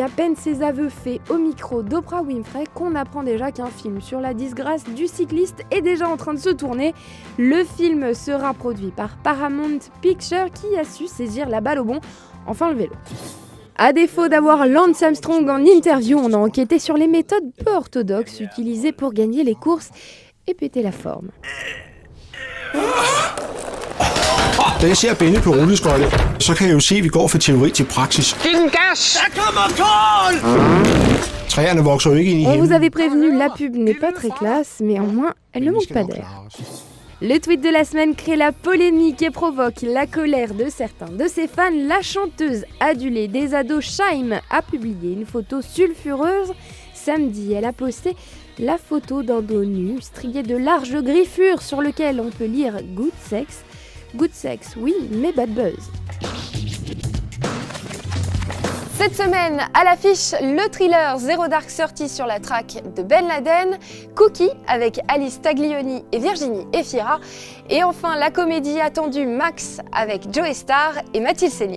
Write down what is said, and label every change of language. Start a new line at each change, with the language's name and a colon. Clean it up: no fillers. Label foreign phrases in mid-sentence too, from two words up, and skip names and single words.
French: À peine ses aveux faits au micro d'Oprah Winfrey qu'on apprend déjà qu'un film sur la disgrâce du cycliste est déjà en train de se tourner. Le film sera produit par Paramount Pictures qui a su saisir la balle au bon, enfin le vélo. À défaut d'avoir Lance Armstrong en interview, on a enquêté sur les méthodes peu orthodoxes utilisées pour gagner les courses et péter la forme.
Danish: Da jeg ser Benny på rulleskøjter, så kan jeg jo se, at vi går fra teori til praksis. Giv den gas! Der kommer kål! Træerne vokser jo ikke ind i
French: On
Danish: himlen.
French: vous avait prévenu, la pub n'est pas très classe, mais au moins, elle ne manque pas d'air. Le tweet de la semaine crée la polémique et provoque la colère de certains de ses fans. La chanteuse adulée des ados Shaim a publié une photo sulfureuse. Samedi, elle a posté la photo d'un dos nu, strié de larges griffures sur lequel on peut lire «
English: Good sex ». Good sex,
French: oui, mais
English: bad buzz.
French: Cette semaine, à l'affiche, le thriller Zero Dark Thirty sur la track de Ben Laden, Cookie avec Alice Taglioni et Virginie Efira, et enfin la comédie attendue Max avec Joe Starr et Mathilde Seigner.